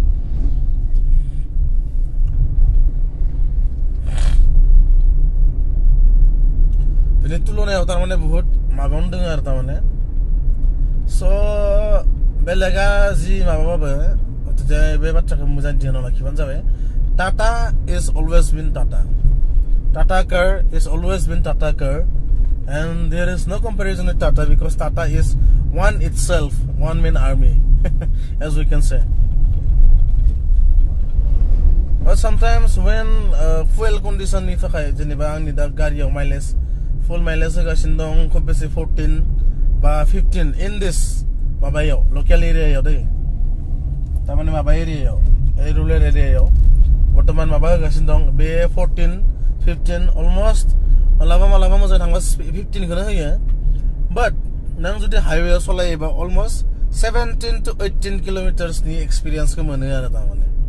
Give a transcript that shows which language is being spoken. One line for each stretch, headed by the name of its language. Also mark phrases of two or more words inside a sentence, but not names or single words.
Bodo: बेनि तुलनायाव तारमाने बहुत माबायावनो दङ आरो तारमाने स' बेलेगा जि माबाबाबो बे बाथ्राखौ मोजां ध्यानाव लाखिबानो जाबाय
English: Tata is always been Tata. Tata car is always been Tata car, and there is no comparison with Tata because Tata is one itself, one man army, as we can say. But sometimes when fuel condition
Bodo: ni थाखाय जेनेबा आंनि दा गारियाव
English: mileage full mileage होगासिनो
Bodo: दं खूब बेसे 14 बा 15
English: in this
Bodo: माबायाव
English: local area
Bodo: याव दै तारमाने माबा एरियायाव rural एरियायाव बर्तमान माबा होगासिनो दं बे 14 15 अलमोस्ट मालाबा मोजां थांबा 15 खौनो होयो बाट नों जुदि हाइवेआव सलायोबा अलमोस्ट 17 to 18 किलोमिटार्सनि एक्सपिरियेन्सखौ मोनो आरो तारमाने